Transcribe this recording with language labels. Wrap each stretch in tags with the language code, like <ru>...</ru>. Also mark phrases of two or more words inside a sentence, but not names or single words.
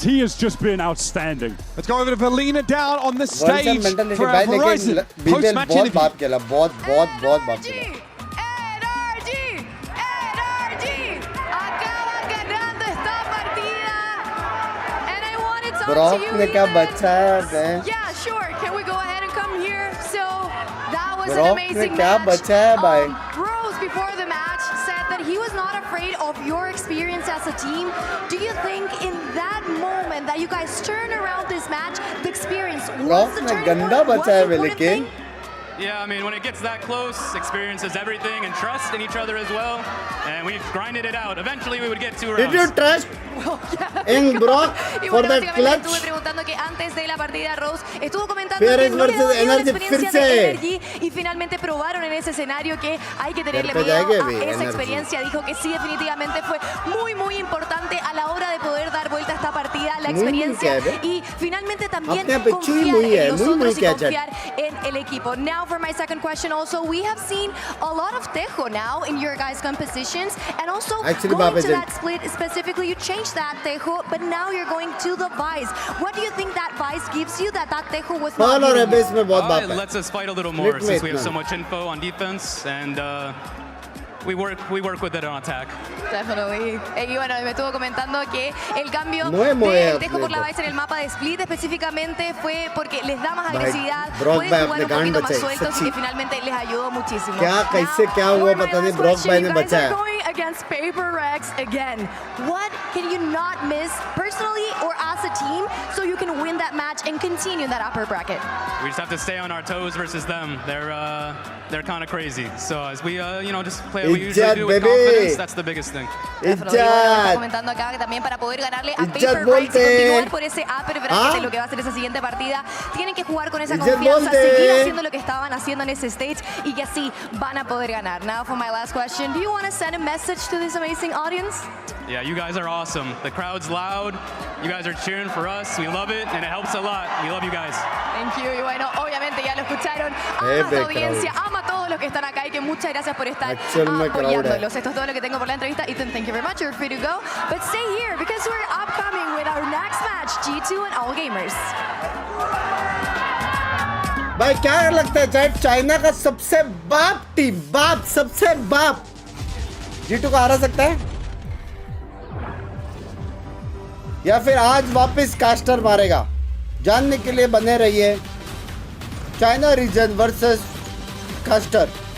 <en>He has just been outstanding. Let's go over to Valina down on the stage for our Verizon post-match interview.</en> <hi>Brock ने क्या बचा है?</hi> <en>Yeah, sure. Can we go ahead and come here? So that was an Brock amazing</en> <hi>ने क्या</hi> <en>match.</en> <hi>बचा है भाई?</hi> <en>Rose before the match said that he was not afraid of your experience as a team. Do you think in that moment that you guys turn around this match, the experience was the turning point?</en> <hi>गंदा बचा है वे लेकिन.</hi> <en>Yeah, I mean, when it gets that close, experience is everything, and trust in each other as well. And we've grinded it out. Eventually, we would get 2 rounds. Did you trust in Brock for that clutch?</en> <es>Estuve preguntando que antes de la partida Rose estuvo comentando Fearless que no le versus dolió la NRG experiencia</es> <hi>फिर</hi> <es>de</es> <hi>से.</hi> <es>NRG y finalmente probaron en ese escenario que hay que tenerle</es> <hi>पे</hi> <es>miedo</es> <hi>जाएंगे</hi> <es>a</es> <hi>भी,</hi> <es>esa NRG. experiencia. Dijo que sí, definitivamente fue muy importante a la hora de poder dar vuelta a esta partida, la Muy experiencia</es> <hi>क्या है?</hi> <es>y finalmente también</es> <hi>अपने आप पे</hi> <es>confiar</es> <hi>चुई मुई है,</hi> <es>en los muy otros y</es> <hi>क्या चल.</hi> <es>confiar en el equipo.</es> <en>Now for my second question also, we have seen a lot of Tejo now in your guys' compositions and also Actually, going Babe to Jan. that split specifically, you changed that Tejo, but now you're going to the Vice. What do you think that Vice gives you that Tejo was not</en> <hi>और</hi> <en>giving you?</en> <hi>बेस में बहुत बात</hi> <en>It</en> <hi>है.</hi> <en>lets us fight a little more Split since mate we have so man. much info on defense, and we work with it on attack. Definitely.</en> <es>Y bueno, me estuvo comentando que el cambio No es muy de Tejo por atleta. la Vice en el mapa de Split específicamente fue porque les da más</es> <hi>भाई,</hi> <es>agresividad,</es> <hi>Brock</hi> <es>pueden</es> <hi>भाई</hi> <es>jugar</es> <hi>अपने</hi> <es>un</es> <hi>गांड</hi> <es>poquito más</es> <hi>बचाए,</hi> <es>sueltos y</es> <hi>सच्ची.</hi> <es>que finalmente les ayudó muchísimo.</es> <hi>क्या कैसे क्या हुआ पता नहीं ब्रॉक भाई ने</hi> <en>You guys</en> <hi>बचाया.</hi> <en>are going against Paper Rex again. What can you not miss personally or as a team so you can win that match and continue in that upper bracket? We just have to stay on our toes versus them. They're kind of crazy. So as we just play what we usually</en> <hi>Izzat,</hi> <en>do with baby. confidence, that's the biggest thing. Definitely.</en> <es>Bueno, me está comentando acá que también para poder ganarle a</es> <hi>Izzat</hi> <es>Paper Rex y</es> <hi>bolte.</hi> <es>continuar por ese</es> <en>upper bracket ¿Ah?</en> <es>en lo que va a ser esa siguiente partida, tienen que jugar con esa</es> <hi>Izzat</hi> <es>confianza,</es> <hi>bolte.</hi> <es>seguir haciendo lo que estaban haciendo en ese stage y que así van a poder ganar.</es> <en>Now for my last question, do you want to send a message to this amazing audience? Yeah, you guys are awesome. The crowd's loud. You guys are cheering for us. We love it, and it helps a lot. We love you guys. Thank you.</en> <es>Y bueno, obviamente ya lo escucharon. Ama la audiencia, ama a todos los que están acá y que muchas gracias por estar apoyándolos. Esto es todo lo que tengo por la entrevista.</es> <en>Ethan, thank you very much. You're free to go. But stay here because we're upcoming with our next match, G2 and All Gamers.</en> <hi>भाई क्या लगता है चाहे चाइना का सबसे बाप टीम सबसे बाप G2 को हरा सकता है या फिर आज वापस कास्टर मारेगा जानने के लिए बने रहिए</hi> <en>China region versus caster</en>